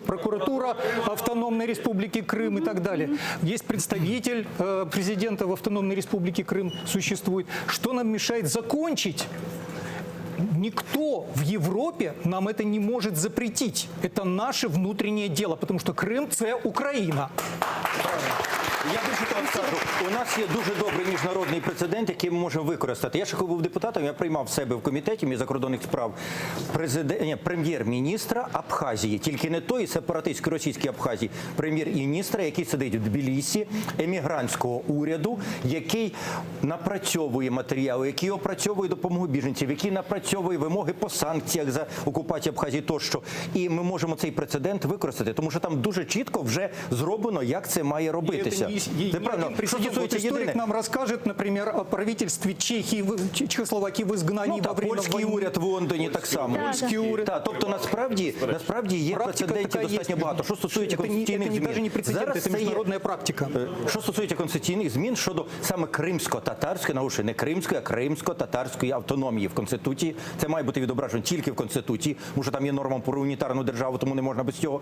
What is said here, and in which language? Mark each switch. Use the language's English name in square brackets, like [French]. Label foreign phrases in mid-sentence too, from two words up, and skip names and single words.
[Russian] Прокуратура Автономной Республики Крым и так далее. Есть представитель президента в Автономной Республике Крым, существует. Что нам мешает закончить? Никто в Европе нам это не может запретить. Это наше внутреннее дело, потому что Крым – [Ukrainian] це Україна. Я більше того скажу, у нас є дуже добрий міжнародний прецедент, який ми можемо використати. Я ще коли був депутатом, я приймав в себе в комітеті міжзакордонних справ прем'єр-міністра Абхазії, тільки не той сепаратистський російський Абхазії, прем'єр-міністра, який сидить в Тбілісі, емігрантського уряду, який напрацьовує матеріали, який опрацьовує допомогу біженців, який напрацьовує вимоги по санкціях за окупацію Абхазії тощо. І ми можемо цей прецедент використати, тому що там дуже чітко вже зроблено, як це має робитися. [Russian] Историк нам расскажет, например, о правительстве Чехии, Чехословакии в изгнании во время [Ukrainian] польський [Russian] войны. [Ukrainian] уряд в Лондоні так само. Польський уряд. Тобто насправді є прецедентів достатньо багато. Що стосується конституційних змін. Даже не прецедент, це міжнародна практика. Що стосується конституційних змін щодо саме кримсько-татарської, наголошую, не кримської, а кримсько-татарської автономії в Конституції. Це має бути відображено тільки в Конституції, тому що там є норма про унітарну державу, тому не можна без цього.